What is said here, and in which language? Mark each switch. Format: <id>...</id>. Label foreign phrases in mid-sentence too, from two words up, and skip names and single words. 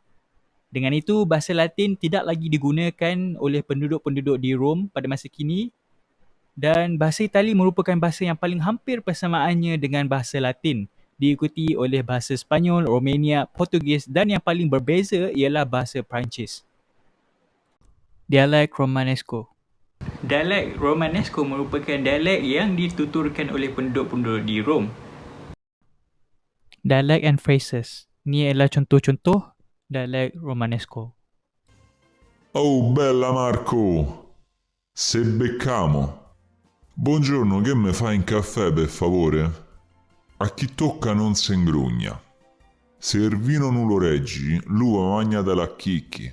<ms>Dengan itu, bahasa Latin tidak lagi digunakan oleh penduduk-penduduk di Rom pada masa kini dan bahasa Itali merupakan bahasa yang paling hampir persamaannya dengan bahasa Latin, diikuti oleh bahasa Sepanyol, Romania, Portugis dan yang paling berbeza ialah bahasa Perancis. Dialek Romanesco. Dialek Romanesco merupakan dialek yang dituturkan oleh penduduk-penduduk di Rom.</ms> <en>Dialect and phrases.</en> <ms>Ni adalah contoh-contoh dialek Romanesco.</ms> <it>Oh, bella Marco! Se beccamo. Buongiorno, che me fai un caffè per favore? A chi tocca non se ingrugna. Se il vino non lo reggi, l'uva magnatela a chicchi.</it>